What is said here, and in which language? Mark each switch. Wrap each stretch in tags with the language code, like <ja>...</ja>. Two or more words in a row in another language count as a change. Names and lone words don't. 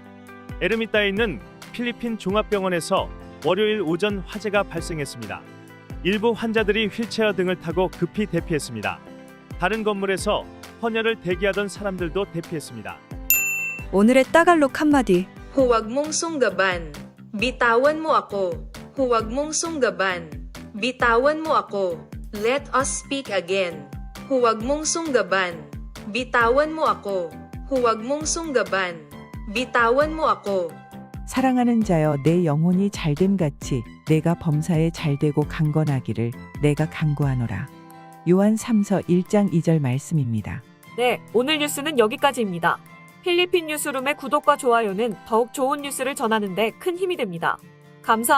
<ko>에르미타에 있는 필리핀 종합병원에서 월요일 오전 화재가 발생했습니다. 일부 환자들이 휠체어 등을 타고 급히 대피했습니다. 다른 건물에서 헌혈을 대기하던 사람들도 대피했습니다. 오늘의 따갈록 한마디.</ko> <tl>Huwag mong sunggaban. Bitawan mo ako. Huwag mong sunggaban. Bitawan mo ako.</tl> <en>Let us speak again.</en> <tl>Huwag mong sunggaban. Bitawan mo ako. Huwag mong sunggaban. Bitawan mo ako.</tl> <ko>사랑하는 자여 내 영혼이 잘됨 같이 내가 범사에 잘되고 강건하기를 내가 간구하노라. 요한 3서 1장 2절 말씀입니다. 네, 오늘 뉴스는 여기까지입니다. 필리핀 뉴스룸의 구독과 좋아요는 더욱 좋은 뉴스를 전하는 데 큰 힘이 됩니다.</ko>